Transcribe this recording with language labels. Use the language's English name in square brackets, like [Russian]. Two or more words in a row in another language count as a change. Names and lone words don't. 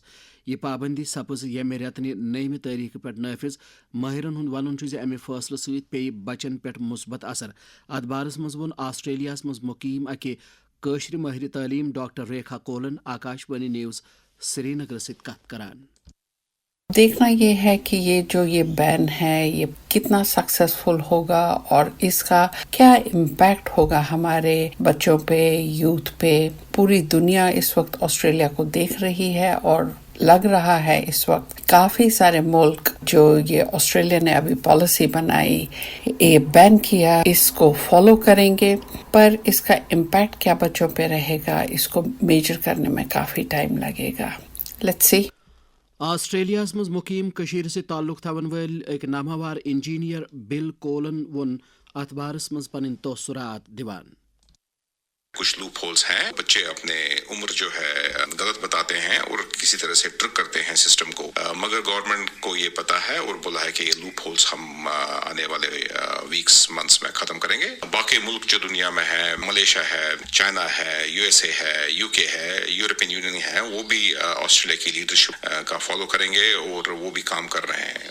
[Kashmiri] یہِ پابندی سپٕز ییٚمہِ رٮ۪تہٕ نٔیمہِ تٲریٖخہٕ پٮ۪ٹھ نٲفِظ. مٲہرن ہُنٛد ونُن چھُ زِ امہِ فٲصلہٕ سۭتۍ پیٚیہِ بچن پٮ۪ٹھ مثبت اثر. اتھ بارس منٛز ووٚن آسٹریلیاہس منٛز مُقیٖم اکہِ کٲشرِ مٲہرِ تعلیٖم ڈاکٹر ریکھا کولن آکاشوانی نیوز سری نگر سۭتۍ کتھ کران. [Urdu] دیکھنا یہ ہے کہ یہ بین ہے یہ کتنا سکسیسفل ہوگا اور اس کا کیا امپیکٹ ہوگا ہمارے بچوں پہ، یوتھ پہ. پوری دنیا اس وقت آسٹریلیا کو دیکھ رہی ہے اور لگ رہا ہے اس وقت کافی سارے ملک جو یہ آسٹریلیا نے ابھی پالیسی بنائی، یہ بین کیا، اس کو فالو کریں گے. پر اس کا امپیکٹ کیا بچوں پہ رہے گا اس کو میجر کرنے میں کافی ٹائم لگے گا. [English] Let's see. [Kashmiri] آسٹریلیاہس منٛز مُقیٖم کٔشیٖرِ سۭتۍ تعلق تھاون وٲلۍ أکۍ نامور انجیٖنیر بل کولن ووٚن اتھ بارس منٛز پنٕنۍ تاثرات دِوان. [Urdu] کچھ [English] loop holes [Urdu] ہیں، بچے اپنے عمر جو ہے غلط بتاتے ہیں اور کسی طرح سے ٹرک کرتے ہیں سسٹم کو، مگر گورنمنٹ کو یہ پتا ہے اور بولا ہے کہ یہ [English] loop holes [Urdu] ہم آنے والے [English] weeks months [Urdu] میں ختم کریں گے. باقی ملک جو دنیا میں ہے، ملیشیا ہے، چائنا ہے، USA ہے، UK ہے، یورپین یونین ہے، وہ بھی آسٹریلیا کی لیڈرشپ کا فالو کریں گے اور وہ بھی کام کر رہے ہیں.